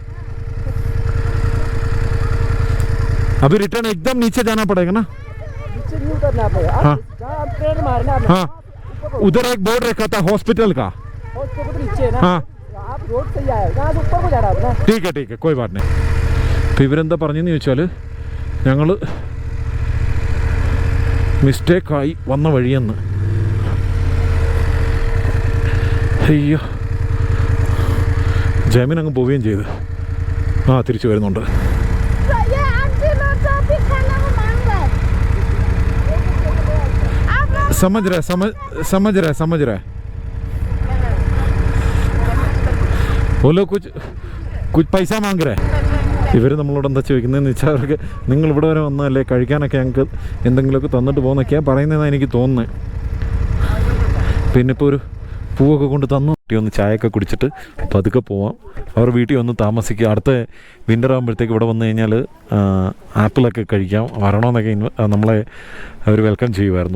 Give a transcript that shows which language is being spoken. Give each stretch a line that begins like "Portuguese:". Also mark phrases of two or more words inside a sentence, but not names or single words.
Hindi: अभी रिटर्न एकदम नीचे जाना पड़ेगा ना. नीचे नहीं उतरना पड़ेगा. हाँ जहाँ ट्रेन मारना है. हाँ उधर एक बोर्ड रखा था हॉस्पिटल का. हॉस्पिटल नीचे है ना. हाँ आप रोड से ही आए. कहाँ से ऊपर को जा रहा है ना. ठीक है कोई बात नहीं.
Malayalam: അപ്പോൾ ഇവരെന്താ പറഞ്ഞെന്ന് ചോദിച്ചാൽ ഞങ്ങൾ മിസ്റ്റേക്കായി വന്ന വഴിയെന്ന്. അയ്യോ ജാമീൻ അങ്ങ് പോവുകയും ചെയ്ത്. തിരിച്ചു വരുന്നുണ്ട്.
Hindi: समझ रहा है वो लोग कुछ पैसा मांग रहे हैं.
Malayalam: ഇവർ നമ്മളോട് എന്താ ചോദിക്കുന്നതെന്ന് വെച്ചാൽ അവർക്ക് നിങ്ങൾ ഇവിടെ വരെ വന്നതല്ലേ കഴിക്കാനൊക്കെ ഞങ്ങൾക്ക് എന്തെങ്കിലുമൊക്കെ തന്നിട്ട് പോകുന്നൊക്കെയാണ് പറയുന്നതെന്നാണ് എനിക്ക് തോന്നുന്നത്. പിന്നെ ഇപ്പോൾ ഒരു പൂവൊക്കെ കൊണ്ട് തന്നു. ഒന്ന് ചായയൊക്കെ കുടിച്ചിട്ട് പതുക്കെ പോവാം. അവർ വീട്ടിൽ വന്ന് താമസിക്കുക. അടുത്ത വിൻ്റർ ആകുമ്പോഴത്തേക്ക് ഇവിടെ വന്നു കഴിഞ്ഞാൽ ആപ്പിളൊക്കെ കഴിക്കാം വരണമെന്നൊക്കെ നമ്മളെ അവർ വെൽക്കം ചെയ്യുമായിരുന്നു.